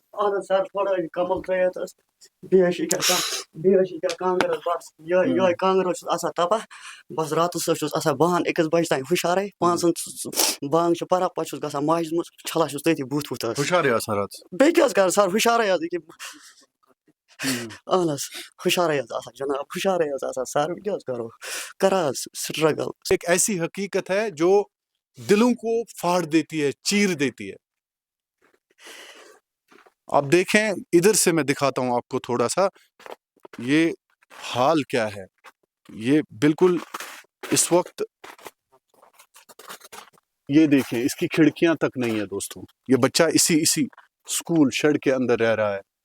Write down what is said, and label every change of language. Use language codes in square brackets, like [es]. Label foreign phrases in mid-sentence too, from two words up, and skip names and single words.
[ks] اہن حظ سَر تھوڑا یہِ کمل ترٛٲیِتھ حظ بیٚیہِ حظ چھِ ییٚکیٛاہ کانٛگٕر حظ بَس یِہوٚے کانٛگٕر حظ چھُس آسان تَباہ بَس راتَس حظ چھُس آسان بہان 1 بجہِ تانۍ ہُشارَے 5 بانٛگ چھِ پَران پَتہٕ چھُس گژھان ماجہِ منٛز چھَلان چھُس تٔتی بُتھ وُتھ حظ ہُشارے آسان راتَس بیٚیہِ کیٛاہ حظ کَرٕ سَر ہُشارَے حظ اہن حظ ہُشارَے حظ آسان جِناب ہُشارَے حظ آسان سَر وۄنۍ کیٛاہ حظ کَرو کَران حظ سٹرگل [ur] ایک ایسی حقیقت ہے جو دلوں کو پھاڑ دیتی ہے چیر دیتی ہے آپ دیکھیں ادھر سے میں دکھاتا ہوں آپ کو تھوڑا سا یہ حال کیا ہے یہ بالکل اس وقت یہ دیکھیں اس کی کھڑکیاں تک نہیں ہے دوستوں یہ بچہ اسی اسکول شیڈ کے اندر رہ رہا ہے